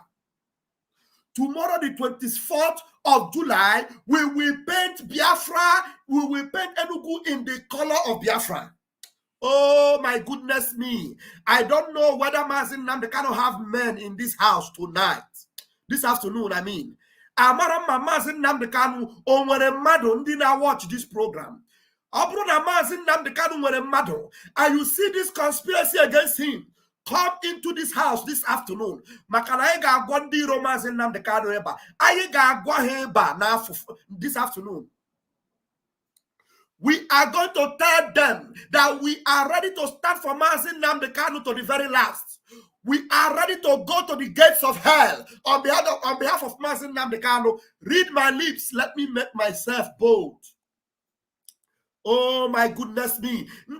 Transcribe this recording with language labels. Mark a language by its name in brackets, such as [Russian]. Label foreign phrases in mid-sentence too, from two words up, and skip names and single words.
[English] Tomorrow, the 24th of July, we will paint Biafra, we will paint Enugu in the color of Biafra. Oh, my goodness me. I don't know whether Mazi Nnamdi Kanu have men in this house tonight. This afternoon, I mean. [Igbo] Amara Mazi Nnamdi Kanu o nwere mmadụ ndị na [English] watch this program. [Igbo] Ọ bụrụ na Mazi Nnamdi Kanu nwere mmadụ, [English] and you see this conspiracy against him, come into this house this afternoon. [Igbo] Makana anyị ga-agwa ndị iro Mazi Nnamdi Kanu ebe a. Anyị ga-agwa ha ebe a [English] this afternoon. We are going to tell them that we are ready to stand for Mazi Nnamdi Kanu to the very last. We are ready to go to the gates of hell on behalf of Mazi Nnamdi Kanu. Read my lips. Let me make myself bold. Oh my goodness me.